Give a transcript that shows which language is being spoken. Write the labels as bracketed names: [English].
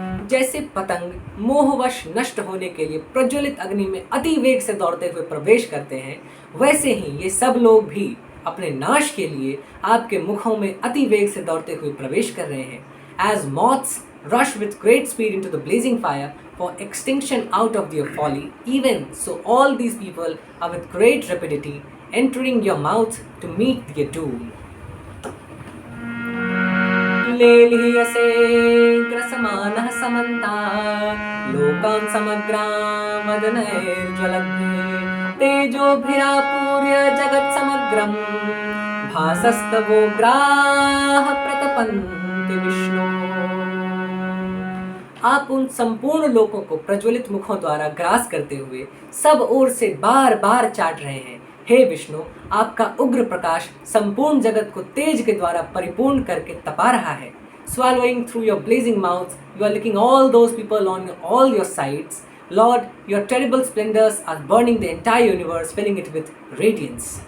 [Hindi] जैसे पतंग मोहवश नष्ट होने के लिए प्रज्वलित अग्नि में अति वेग से दौड़ते हुए प्रवेश करते हैं, वैसे ही ये सब लोग भी अपने नाश के लिए आपके मुखों में अति वेग से दौड़ते हुए प्रवेश कर रहे हैं। [English] As moths rush with great speed into the blazing fire for extinction out of their folly, even so all these people are with great rapidity entering your mouth to meet their doom. [Sanskrit] लेलीयसे ग्रसमानः समन्तात् लोकान् समग्रान् वदनैर्ज्वलद्भिः तेजोभिरापूर्य जगत्समग्रं भासस्तवोग्राः प्रतपन्ति विष्णु। [Hindi] आप उन संपूर्ण लोकों को प्रज्वलित मुखों द्वारा grass करते हुए सब ओर से बार बार चाट रहे हैं। हे विष्णु, आपका उग्र प्रकाश संपूर्ण जगत को तेज के द्वारा परिपूर्ण करके तपा रहा है। [English] Swallowing through your blazing mouths, you are licking all those people on all your sides. Lord, your terrible splendors are burning the entire universe, filling it with radiance.